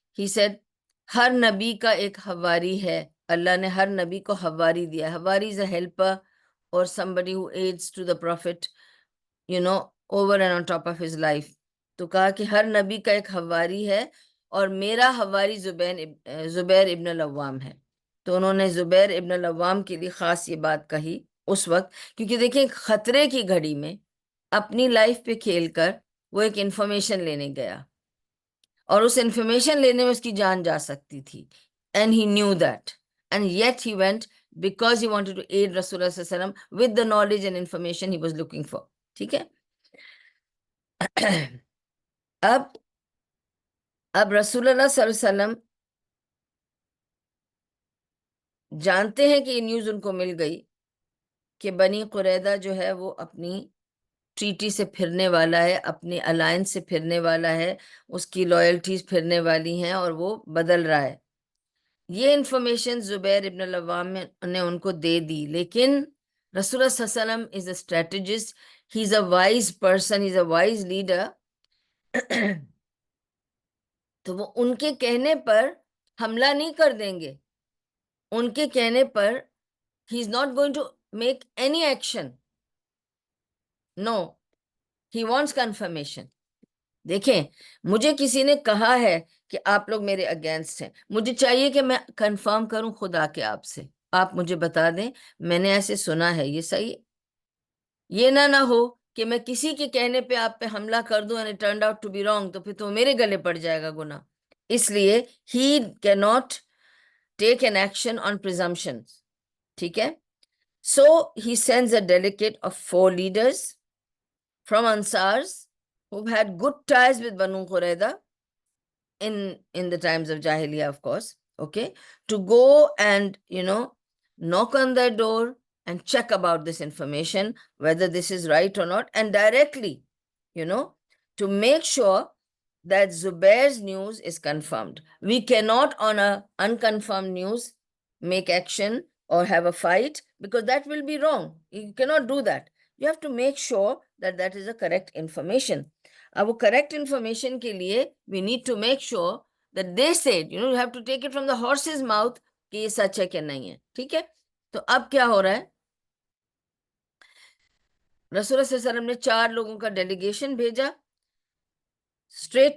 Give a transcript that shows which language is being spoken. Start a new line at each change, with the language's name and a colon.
English: He said
Urdu: ہر نبی کا ایک حواری ہے، اللہ نے ہر نبی کو حواری دیا.
English: حواری is a helper or somebody who aids to the prophet over and on top of his life.
Urdu: تو کہا کہ ہر نبی کا ایک حواری ہے اور میرا حواری زبیر ابن العوام ہے. تو انہوں نے زبیر ابن العوام کے لیے خاص یہ بات کہی اس وقت، کیونکہ دیکھیں خطرے کی گھڑی میں اپنی لائف پہ کھیل کر وہ ایک انفارمیشن لینے گیا اور اس انفارمیشن لینے میں اس کی جان جا سکتی تھی.
English: and he knew that and yet he went because he wanted to aid Rasulullah sallallahu alaihi wasallam with the knowledge and information he was looking for.
Urdu: ٹھیک ہے. اب رسول اللہ صلی اللہ علیہ وسلم جانتے ہیں کہ یہ نیوز ان کو مل گئی کہ بنی قریظہ جو ہے وہ اپنی ٹریٹی سے پھرنے والا ہے، اپنی الائنس سے پھرنے والا ہے، اس کی لائلٹیز پھرنے والی ہیں اور وہ بدل رہا ہے. یہ انفارمیشن زبیر ابن العوام نے ان کو دے دی. لیکن رسول اللہ صلی اللہ علیہ وسلم
English: Is a strategist, he is a wise person, he is a wise leader.
Urdu: تو وہ ان کے کہنے پر حملہ نہیں کر دیں گے. ان کے کہنے پر
English: he is not going to make any action. No, he wants confirmation.
Urdu: دیکھیں مجھے کسی نے کہا ہے کہ آپ لوگ میرے اگینسٹ ہیں، مجھے چاہیے کہ میں کنفرم کروں خدا کے آپ سے، آپ مجھے بتا دیں میں نے ایسے سنا ہے، یہ صحیح. یہ نہ ہو کہ میں کسی کے کہنے پہ آپ پہ حملہ کر دوں
English: and it turned out to be wrong،
Urdu: تو پھر تو میرے گلے پڑ جائے گا گناہ. اس لیے
English: he cannot take an action on presumptions.
Urdu: ٹھیک ہے.
English: So he sends a delegate of 4 leaders from Ansars who've had good ties with Banu Qurayza in the times of Jahiliyyah, of course, okay, to go and knock on their door and check about this information, whether this is right or not, and directly to make sure that Zubair's news is confirmed. We cannot on a unconfirmed news make action or have a fight, because that will be wrong. You cannot do that. You have to make sure that that is a correct information.
Urdu: اب وہ correct information کے لیے
English: we need to make sure that they said, you have to take it from the horse's mouth
Urdu: کہ یہ سچ ہے کہ نہیں ہے. ٹھیک ہے. تو اب کیا ہو رہا ہے، رسول اللہ صلی اللہ علیہ وسلم نے 4 لوگوں کا ڈیلیگیشن بھیجا
English: straight to